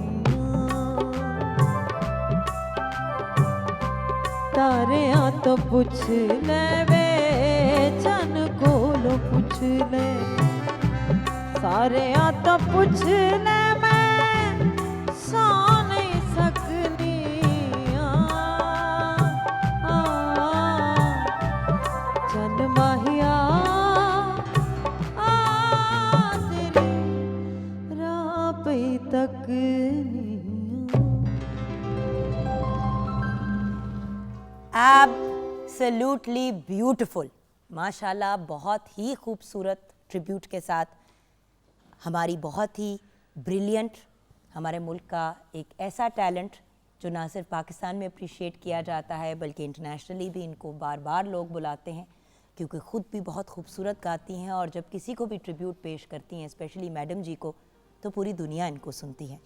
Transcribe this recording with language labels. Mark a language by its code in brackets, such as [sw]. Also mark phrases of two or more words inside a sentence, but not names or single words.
[pa] ਤਾਰਿਆਂ ਤੋ ਪੁੱਛ ਲੇ ਵੇ ਚੰਨ ਕੋਲੋਂ ਪੁੱਛ ਲੇ ਸਾਰਿਆਂ ਤੋ ਪੁੱਛ ਲੇ ਮੈਂ ਸੋ ਨਹੀਂ ਸਕਨੀ ਚੰਨ ਮਾਹੀਆ ਤੇਰੀ ਰਾਹ ਪਈ ਤਕਨੀ [en] absolutely beautiful, [ur] ماشاءاللہ، بہت ہی خوبصورت ٹریبیوٹ کے ساتھ ہماری بہت ہی بریلینٹ، ہمارے ملک کا ایک ایسا ٹیلنٹ جو نہ صرف پاکستان میں اپریشیئیٹ کیا جاتا ہے بلکہ انٹرنیشنلی بھی ان کو بار بار لوگ بلاتے ہیں کیونکہ خود بھی بہت خوبصورت گاتی ہیں اور جب کسی کو بھی ٹریبیوٹ پیش کرتی ہیں، اسپیشلی میڈم جی کو، تو پوری دنیا ان کو سنتی ہے.